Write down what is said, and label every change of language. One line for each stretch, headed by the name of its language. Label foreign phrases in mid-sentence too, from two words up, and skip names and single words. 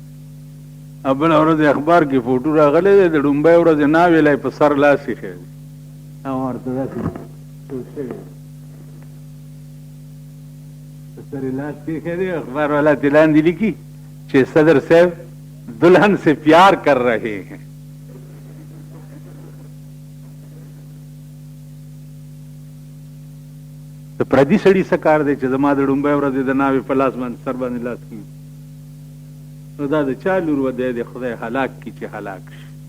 Pashto: بله ورځ اخبار کې فوټو راغلی دی، د ډومبۍ ورځې ناویلی په سر لاس ایښی دی، ورته داسې ټول شوی په سر یې لاس ایښی دی. اخبار والا ته لاندې لیکي چې
Urdu: صدر صاحب دلہن سے پیار کر رہے ہیں.
Pashto: د پردي سړي څه کار دی چې زما د ډومبۍ ورځې د ناوې په لاس باندې سر باندې لاس کړي؟ نو دا د چا لور و دی خدای هلاک کړي چې هلاک شي.